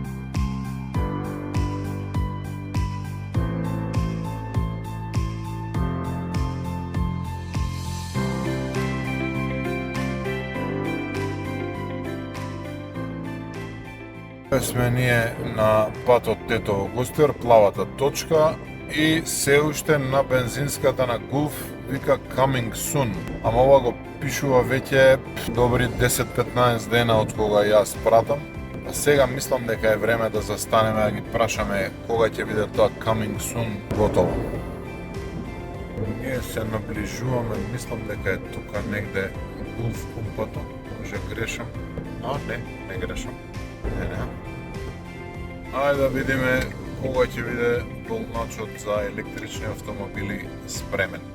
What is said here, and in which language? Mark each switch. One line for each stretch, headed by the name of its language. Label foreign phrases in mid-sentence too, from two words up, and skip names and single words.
Macedonian: Сме ние на патот Тетово-Гостивар, плавата точка, и се уште на бензинската на Гулф вика
English: coming soon.
Macedonian: Ама ова го пишува веќе добри 10-15 дена од кога јас пратам. А сега мислам дека е време да застанеме да ги прашаме кога ќе биде тоа
English: coming soon
Macedonian: готово. Ние се наближуваме, мислам дека е тука негде Гулф пумпата. Може грешам. А, не грешам. Не. Ајде да видиме кога ќе биде полначот за електрични автомобили спремен.